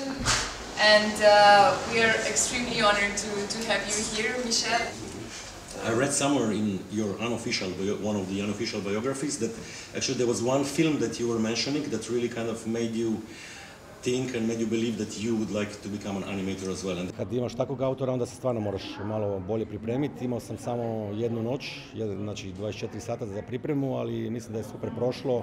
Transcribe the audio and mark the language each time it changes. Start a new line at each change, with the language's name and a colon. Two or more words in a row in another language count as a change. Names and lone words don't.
English: And we are extremely honored to have you here, Michelle. I read somewhere in your one of the unofficial biographies that actually there was one film that you were mentioning that really kind of made you think and made you believe that you would like to become an animator as well.
Croatian: Kad imaš takvog autora, onda se stvarno moraš malo bolje pripremiti. Imao sam samo jednu noć, znači 24 sata za pripremu, ali mislim da je super prošlo.